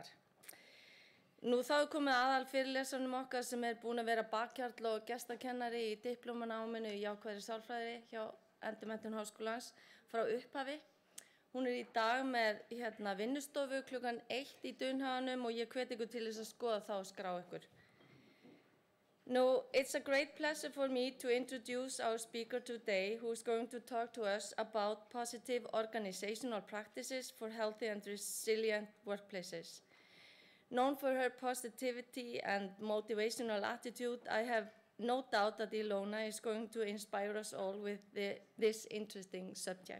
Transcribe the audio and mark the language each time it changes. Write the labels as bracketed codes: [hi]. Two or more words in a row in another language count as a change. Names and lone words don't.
[is] Nú þá komið aðalfyrirlesaranum okkar sem búin að vera bakhjarl og gestakennari í diplómanáminu í jákvæðri sálfræði hjá Endurmenntun Háskólans frá upphafi. Hún í dag með vinnustofu klukkan 1 í Dunhaganum og ég hvet ykkur til þess að skoða það og skrá ykkur. [en] Now, it's a great pleasure for me to introduce our speaker today, who is going to talk to us about positive organizational practices for healthy and resilient workplaces. Known for her positivity and motivational attitude, I have no doubt that Ilona is going to inspire us all with this interesting subject.